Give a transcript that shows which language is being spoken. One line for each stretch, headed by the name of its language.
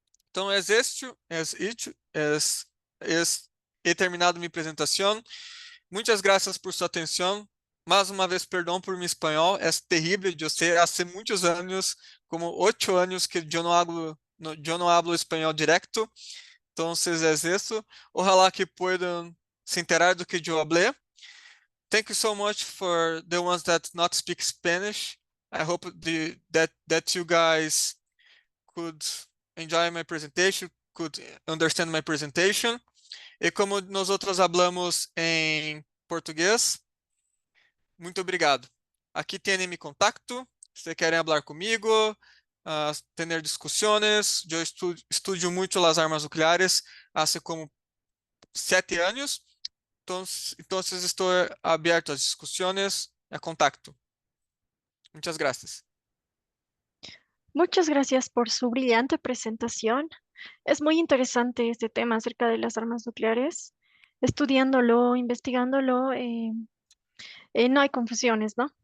Portuguese: Então,
Spanish: he terminado
Portuguese: minha apresentação. Muitas graças por sua atenção. Mais uma vez, perdão por meu espanhol, é terrível. Eu sei, há muitos anos, como 8 anos, que eu não
Spanish: hablo
Portuguese: espanhol direto. Então, é isso.
Spanish: Ojalá que puedan se enterar
Portuguese: do que eu
Spanish: hablé.
English: Thank you so much for the ones that not speak Spanish. I hope that you guys could enjoy my presentation, could understand my presentation.
Portuguese: E como nós outros
Spanish: hablamos
Portuguese: em português, muito obrigado. Aqui tem meu contato, se querem falar comigo, ter discussões. Eu estudo muito as armas nucleares há como 7 anos,
Spanish: Entonces estoy abierto a discusiones, a contacto. Muchas gracias. Muchas gracias por su brillante presentación. Es muy interesante este tema acerca de las armas nucleares. Estudiándolo, investigándolo, no hay confusiones, ¿no?